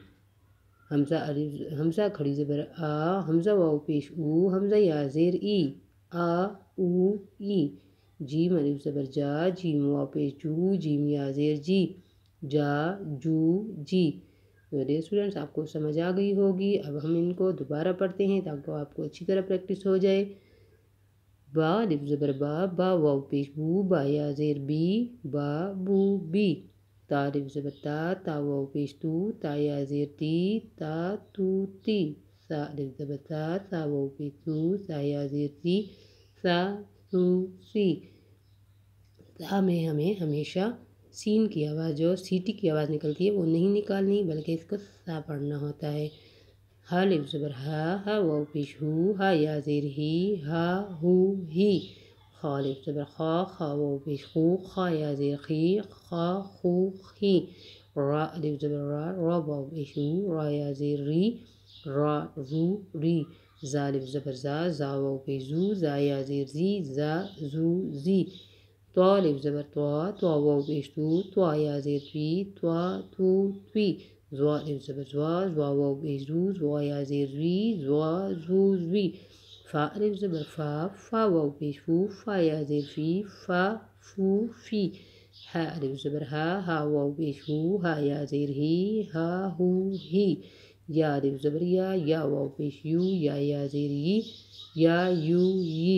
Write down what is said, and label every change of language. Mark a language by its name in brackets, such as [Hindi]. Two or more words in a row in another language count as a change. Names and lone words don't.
[Urdu] حمزہ کھڑی زبر حمزہ واو پیش او، حمزہ یا زیر ای، آ او ای۔ جیم الف زبر جیم واو پیش جو، جیم یا زیر جی، جا جو جی۔ [English] dear students, [Urdu] آپ کو سمجھ آ گئی ہوگی۔ اب ہم ان کو دوبارہ پڑھتے ہیں تاکہ آپ کو اچھی طرح پریکٹس ہو جائے۔ با الف زبر با واو پیش بو، با یا زیر بی، با بو بی۔ تا الف زبر تا واو پیش تو، تا یا زیر تی، تا تو تی۔ سا الف زبر سا واو پیش تو، سا یا زیر سی، سا سو سی۔ تا میں ہمیں ہمیشہ سین کی آواز جو سیٹی کی آواز نکلتی ہے وہ نہیں نکالنی بلکہ اس کو سا پڑھنا ہوتا ہے۔ ہا الف زبر ہا واو پیش ہو، ہا یا زیر ہی، ہا ہو ہی۔ خا الف زبر خا واو پیش خو، خا یا زیر خی، خا خو خی۔ را الف زبر را واو پیش رو، را یا زیر ری، را رو ری۔ زا الف زبر زا واو پیش زو، زا یا زیر زی، زا زو زی۔ طا الف زبر طوا واو پیش تو، طوا یا زیر توی، طوا تو توی۔ ضوا الف زبر زوا واو پیش زو، زوا یا زیر زوی، زوا زو زوی۔ فا الف زبر فا واو پیش فو، فا یا زیر فی، فا فو فی۔ ہا الف زبر ہا واو پیش ہو، ہا یا زیر ہی، ہا ہو ہی۔ یا الف زبر یا واو پیش یو، یا زیر یی، یا یو یی۔